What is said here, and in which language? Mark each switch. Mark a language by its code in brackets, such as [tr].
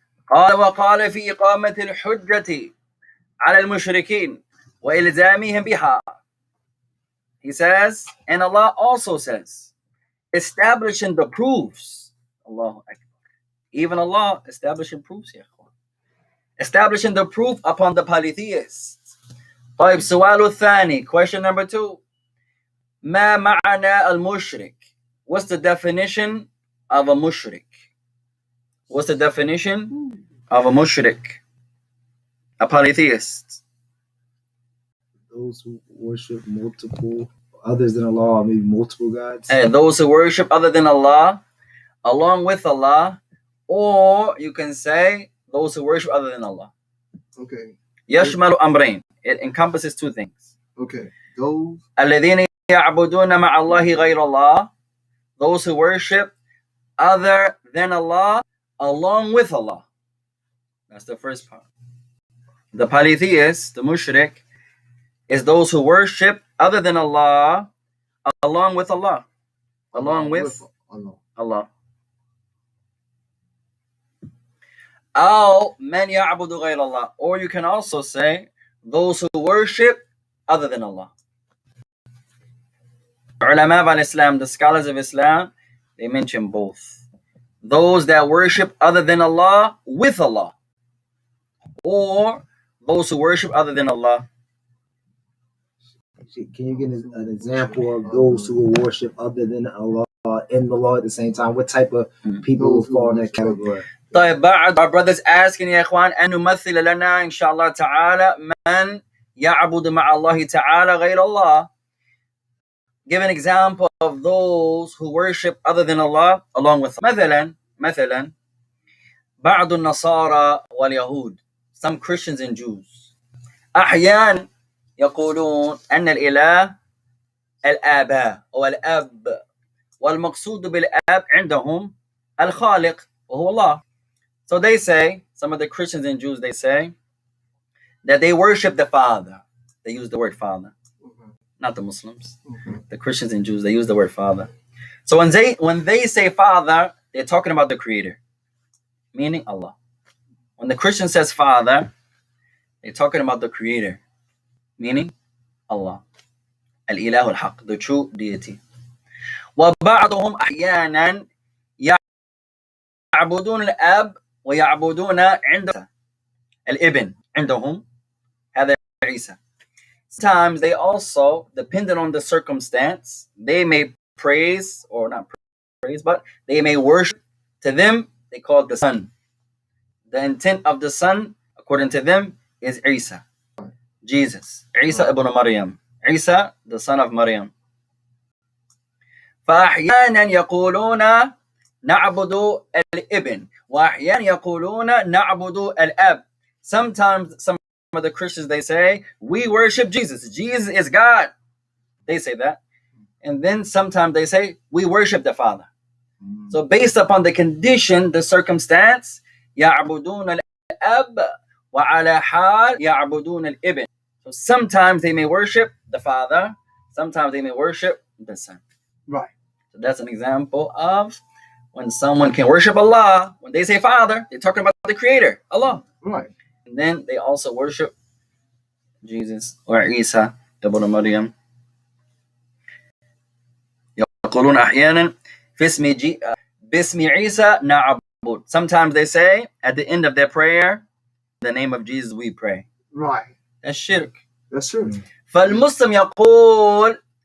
[ar] قال وقال في إقامة الحجة على المشركين وإلزامهم بها. [en] He says, and Allah also says, establishing the proofs. Allahu Akbar. Even Allah establishing proofs here. Establishing the proof upon the polytheists. [ar] طيب سؤال الثاني, [en] question number 2. [ar] ما معنى المشرك? [en] What's the definition of a mushrik? What's the definition of a mushrik? A polytheist. Those who worship multiple others than Allah, or maybe multiple gods? Those who worship other than Allah, along with Allah, or you can say those who worship other than Allah. Okay. [ar] يشمل أمرين. [en] It encompasses two things. Okay. Those. [ar] الذين يعبدون مع الله غير الله. [en] Those who worship other than Allah, along with Allah. That's the first part. The polytheist, the mushrik, is those who worship other than Allah, along with Allah. Along with Allah. [ar] أو من يعبد غير الله. [en] Or you can also say those who worship other than Allah. Ulama al-Islam, the scholars of Islam, they mention both. Those that worship other than Allah with Allah, or those who worship other than Allah. Can you give an example of those who will worship other than Allah and the Lord at the same time? What type of people will fall in that category? [ar] طيب بعد [en] our brothers asking [ar] يا إخوان أن نمثل لنا إن شاء الله تعالى من يعبد مع الله تعالى غير الله. [en] Give an example of those who worship other than Allah along with Allah. [ar] مثلا بعض النصارى واليهود, [en] some Christians and Jews, [ar] أحيانا يقولون أن الإله الآباء أو الأب, والمقصود بالآب عندهم الخالق وهو الله. [en] So they say, some of the Christians and Jews, they say that they worship the Father. They use the word Father, not the Muslims. The Christians and Jews, they use the word Father. So when they say Father, they're talking about the Creator, meaning Allah. When the Christian says Father, they're talking about the Creator, meaning Allah. Al-Ilahu al-Haq, the true deity. [ar] وَبَعْضُهُمْ أَحْيَانًا يَعْبُدُونَ الْأَبْ وَيَعْبُدُونَ عِنْدَ الْإِبْنِ عِنْدَهُمْ هذا عيسى. [en] Sometimes they also, depending on the circumstance, they may praise, or not praise, but they may worship. To them, they call it the Son. The intent of the Son, according to them, is Isa, Jesus, Isa ibn Maryam, Isa, the son of Maryam. [ar] فأحيانا يقولون نعبد الابن وأحيانا يقولون نعبد الأب. [en] Sometimes some of the Christians, they say, we worship Jesus. Jesus is God. They say that. And then sometimes they say, we worship the Father. So based upon the condition, the circumstance, [ar] يعبدون الأب وعلى حال يعبدون الابن. [en] So sometimes they may worship the Father, sometimes they may worship the Son. Right. So that's an example of when someone can worship Allah. When they say Father, they're talking about the Creator, Allah. Right. And then they also worship Jesus or Isa ibn Maryam. [ar] يقولون أحيانا باسم عيسى نعبد. [en] Sometimes they say at the end of their prayer, in the name of Jesus we pray. Right. That's shirk. That's true. [ar] فالمسلم يقول